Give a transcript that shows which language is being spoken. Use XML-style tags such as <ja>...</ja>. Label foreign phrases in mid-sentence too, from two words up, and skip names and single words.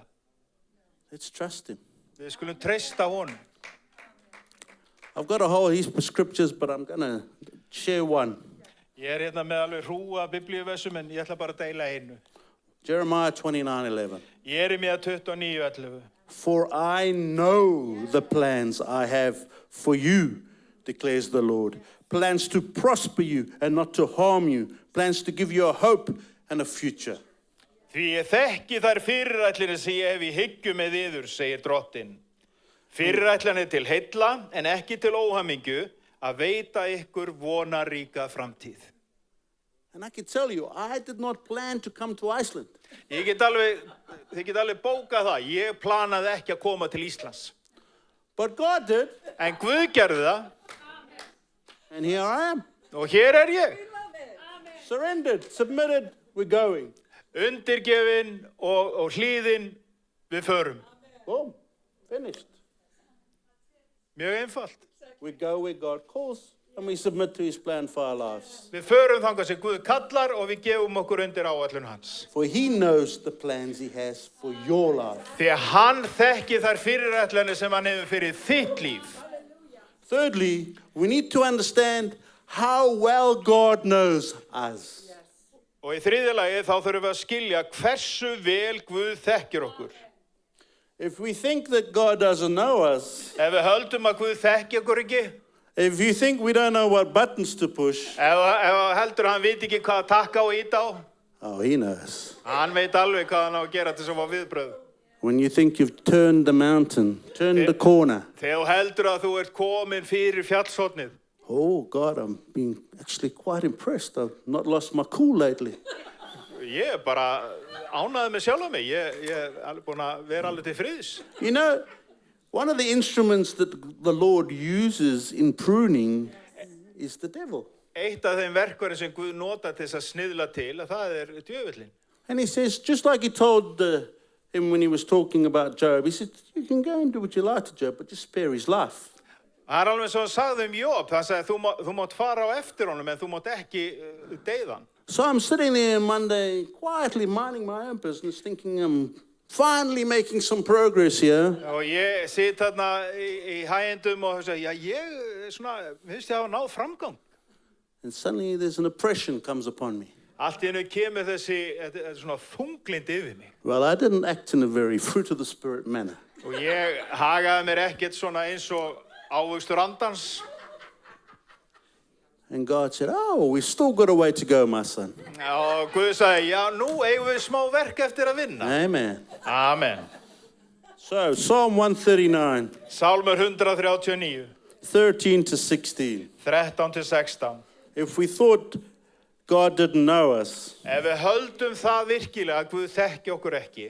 <en>Let's trust Him.</en> <is>Við skulum treysta honum.</is> <en>I've got a whole heap of scriptures, but I'm going to share one.</en> <is>Ég er hérna með alveg hrúga biblíuvessum en ég ætla bara að deila einu.</is> <en>Jeremiah 29:11.</en> <is>Jeremía 29:11.</is> <en>For I know the plans I have for you, declares the Lord. Plans to prosper you and not to harm you. Plans to give you a hope and a future.</en> <is>Því ég þekki þær fyrirætlanir sem ég hef í hyggju með yður, segir drottinn. Fyrirætlanir til heilla en ekki til óhamingju að veita ykkur vonaríka framtíð.</is> <en>And I can tell you, I did not plan to come to Iceland.</en> <is>Þið get alveg bókað það. Ég planaði ekki að koma til Íslands.</is> <en>But God did.</en> <is>En Guð gerði það.</is> <en>And here I am.</en> <is>Og hér er ég.</is> <en>Surrendered, submitted, we're going.</en> <is>Undirgefin og hlýðin Við förum.</is> <en>Boom. Finished.</en> <is>Mjög einfalt.</is> <en>We go where God calls and we submit to his plan for our lives.</en> <is>Við förum þangað sem Guð kallar og við gefum okkur undir áætlun hans.</is> <en>For he knows the plans he has for your life.</en> <is>Því að hann þekkir þær fyrirætlanir sem hann hefur fyrir þitt líf.</is> <en>Thirdly, we need to understand how well God knows us.</en> <is>Og í þriðja lagi þá þurfum við að skilja hversu vel Guð þekkir okkur.</is> <en>If we think that God doesn't know us,</en> <is>Ef við höldum að Guð þekki okkur ekki,</is> <en>if you think we don't know what buttons to push,</en> <is>ef heldur hann veit ekki hvað að takka og íta á,</is> <en>oh, he knows.</en> <is>hann veit alveg hvað hann á að gera til þess að fá viðbrögð.</is> <en>When you think you've turned the mountain, turned the corner,</en> <is>Þegar þú heldur að þú ert komin fyrir fjallshornið,</is> <en>oh God, I'm being actually quite impressed. I've not lost my cool lately.</en> <is>ég er bara ánægður með sjálfa mig. Ég er alveg búin að vera alveg til friðs.</is> <en>You know, one of the instruments that the Lord uses in pruning is the devil.</en> <is>Eitt af þeim verkværi sem Guð nota til þess að sniðla til, að það djöfullinn.</is> <en>And he says, just like he told him when he was talking about Job, he said, you can go and do what you like to Job, but just spare his life.</en> <is>Það er alveg svo hann sagði Job, hann sagði þú mátt fara á eftir honum en þú mátt ekki deyða hann.</is> <en>So I'm sitting there Monday, quietly minding my own business, thinking I'm finally making some progress here.</en> <is>Og ég sit þarna í hægindum og hugsa, já ég finnst ég hafa náð framgang.</is> <en>And suddenly there's an oppression comes upon me.</en> <is>Allt í einu kemur þetta svona þunglind yfir mig.</is> <en>Well, I didn't act in a very fruit of the spirit manner.</en> <is>Og ég hagaði mér ekkert svona eins og ávöxtur andans.</is> <en>And God said, oh, we've still got a way to go, my son.</en> <is>Og Guð sagði, já nú eigum við smá verk eftir að vinna.</is> <en>Amen.</en> <is>Amen.</is> <en>So, Psalm 139,</en> <is>Sálmur 139,</is> <en>13 to 16.</en> <is>13 til 16.</is> <en>If we thought God didn't know us,</en> <is>Ef við höldum það virkilega að Guð þekki okkur ekki,</is>